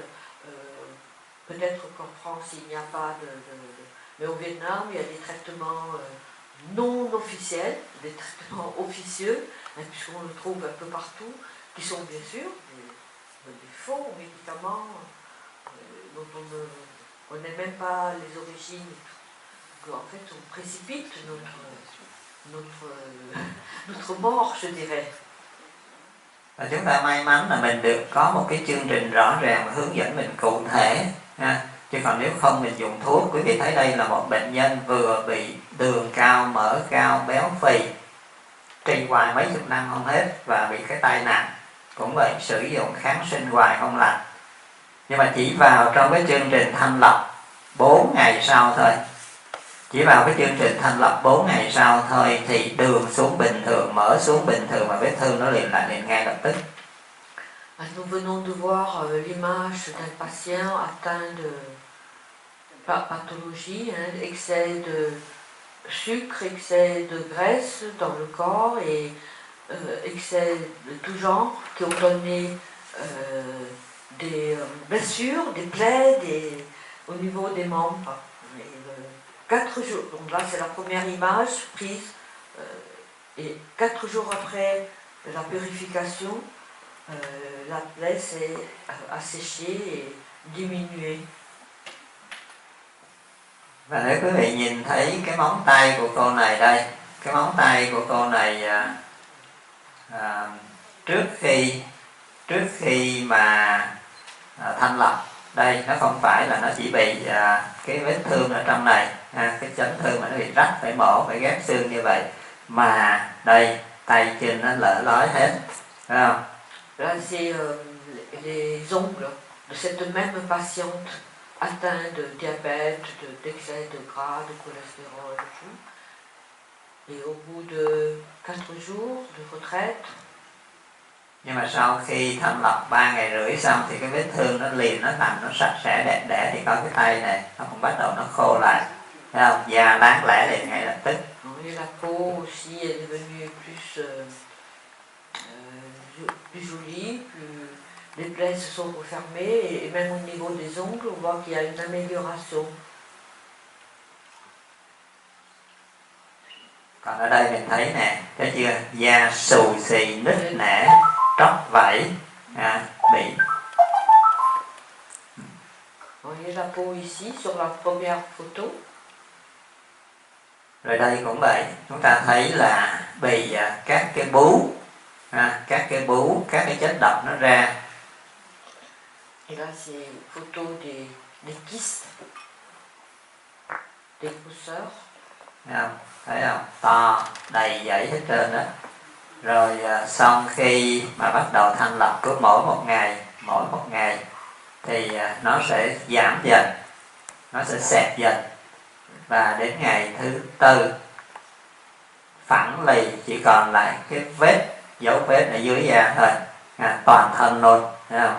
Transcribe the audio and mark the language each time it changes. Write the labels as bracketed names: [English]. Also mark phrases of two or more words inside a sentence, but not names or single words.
[French] Peut-être qu'en France il n'y a pas mais au Vietnam il y a des traitements non officiels, des traitements officieux, puisqu'on le trouve un peu partout, qui sont bien sûr des faux médicaments dont on n'est même pas les origines, qu'en fait on précipite notre mort, je dirais. [Vietnamese] Và chúng ta may mắn là mình được có một cái chương trình rõ ràng và hướng dẫn mình cụ thể, chứ còn nếu không mình dùng thuốc. Quý vị thấy đây là một bệnh nhân vừa bị đường cao, mỡ cao, béo phì, trì hoài mấy chục năm không hết, và bị cái tai nạn cũng vậy, sử dụng kháng sinh hoài không lành. Nhưng mà chỉ vào trong cái chương trình thanh lọc 4 ngày sau thôi, chỉ vào cái chương trình thanh lọc 4 ngày sau thôi thì đường xuống bình thường, mỡ xuống bình thường, và vết thương nó liền lại ngay lập tức. [French] Nous venons de voir l'image d'un patient atteint de pathologie, excès de sucre, excès de graisse dans le corps et excès de tout genre qui ont donné des blessures, des plaies au niveau des membres. 4 jours, donc là c'est la première image prise, et 4 jours après la purification, la plaie s'est asséchée et diminuée. [Vietnamese] Và nếu quý vị nhìn thấy cái móng tay của cô này đây, cái móng tay của cô này trước khi mà thanh lọc, đây nó không phải là nó chỉ bị cái vết thương ở trong này, cái chấn thương mà nó bị rách, phải mổ, phải ghép xương như vậy, mà đây tay chân nó lở lói hết, phải không? [French] Là c'est les ongles de cette même patiente atteinte de diabète, d'excès de gras, de cholestérol, de tout. Et au bout de 4 jours de retraite, [Vietnamese] nhưng mà sau khi thanh lọc 3 ngày rưỡi xong thì cái vết thương nó liền, nó nằm, nó sạch sẽ đẹp đẽ, thì có cái tay này nó cũng bắt đầu nó khô lại, thấy không? Da láng lẻ liền ngay lập tức. [French] Et la peau aussi est devenue plus jolie, les plaies se sont refermées, et même au niveau des ongles, on voit qu'il y a une amélioration. [Vietnamese] Còn ở đây mình thấy nè, thấy chưa? Da xù xì, nứt nẻ, tróc vảy, bị. [French] Vous voyez la peau ici sur la première photo. [Vietnamese] Rồi đây cũng vậy, chúng ta thấy là bị các cái bú, các cái chất độc nó ra. [French] Et là, c'est une photo des kystes, des grosseurs. [Vietnamese] Thấy không? To, đầy dãy hết trơn đó. Rồi xong khi mà bắt đầu thanh lọc cứ mỗi một ngày thì nó sẽ giảm dần, nó sẽ xẹp dần, và đến ngày thứ 4 phẳng lì chỉ còn lại cái dấu vết ở dưới da thôi, toàn thân luôn, thấy không?